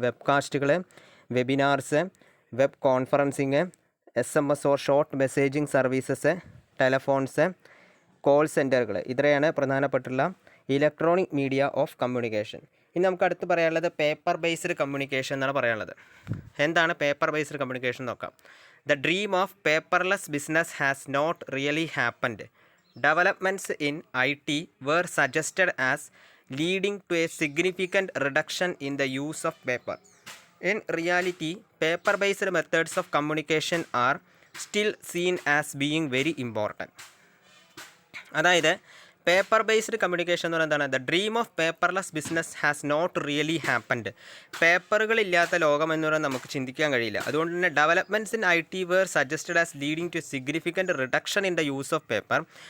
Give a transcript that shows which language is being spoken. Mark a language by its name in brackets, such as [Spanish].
[Malayalam] വെബ്കാസ്റ്റുകൾ, webinars, web conferencing, SMS or short messaging services, ടെലഫോൺസ്, call സെൻറ്ററുകൾ. ഇത്രയാണ് പ്രധാനപ്പെട്ടുള്ള electronic media of communication. ഇനി നമുക്ക് അടുത്ത് പറയാനുള്ളത് പേപ്പർ ബേസ്ഡ് കമ്മ്യൂണിക്കേഷൻ എന്നാണ് പറയാനുള്ളത്. എന്താണ് പേപ്പർ ബേസ്ഡ് കമ്മ്യൂണിക്കേഷൻ നോക്കാം. [English] The dream of paperless business has not really happened. Developments in IT were suggested as leading to a significant reduction in the use of paper. In reality, paper-based methods of communication are still seen as being very important. [Malayalam] അതായത് paper based communication എന്ന് പറയുന്നത് എന്താണ്? [English] The dream of paperless business has not really happened. [Malayalam] പേപ്പറുകളില്ലാത്ത ലോകം എന്ന് പറഞ്ഞാൽ നമുക്ക് ചിന്തിക്കാൻ കഴിയില്ല. അതുകൊണ്ട് തന്നെ [English] Developments in IT were suggested as leading to significant reduction in the use of paper.